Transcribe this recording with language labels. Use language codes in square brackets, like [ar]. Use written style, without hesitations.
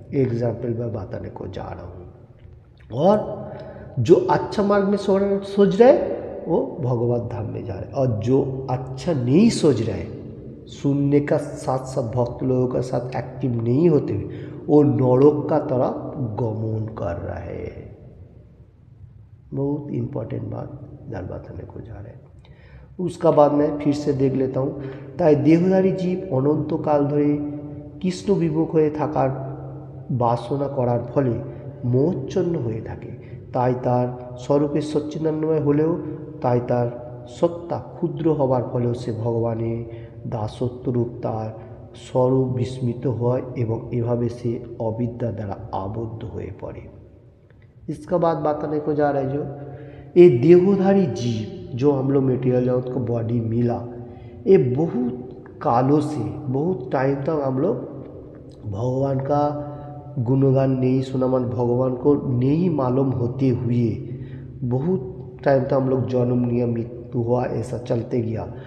[hi] Example मैं बताने को जा रहा हूँ। और जो अच्छा मार्ग में सोच रहा है वो भगवत धाम में जा रहा है, और जो अच्छा नहीं सोच रहा है, सुनने का साथ साथ भक्त लोगों के साथ एक्टिव नहीं होते हुए वो नरक का तरफ गमन कर रहा है। बहुत इम्पोर्टेंट बात दर बताने को जा रहे हैं। उसका बाद मैं फिर से देख लेता हूँ। [bn] তাই দেহধারী জীব অনন্তকাল ধরে কৃষ্ণ বিমুখ হয়ে থাকার বাসনা করার ফলে মোহচ্ছন্ন হয়ে থাকে। তাই তার স্বরূপে সচ্চিদানন্দময় হলেও তাই তার সত্তা ক্ষুদ্র হবার ফলেও সে ভগবানের দাসত্বরূপ তার স্বরূপ বিস্মৃত হয় এবং এভাবে সে অবিদ্যা দ্বারা আবদ্ধ হয়ে পড়ে। [hi] इसका बाद बताने को जा रहा है जो ये देहधारी जीव जो हम लोग मेटेरियल जगत को बॉडी मिला, ये बहुत कालों से बहुत टाइम तक हम लोग भगवान का गुणगान नहीं सुना, मन भगवान को नहीं मालूम होते हुए बहुत टाइम तक हम लोग जन्म लिया, मृत्यु हुआ, ऐसा चलते गया।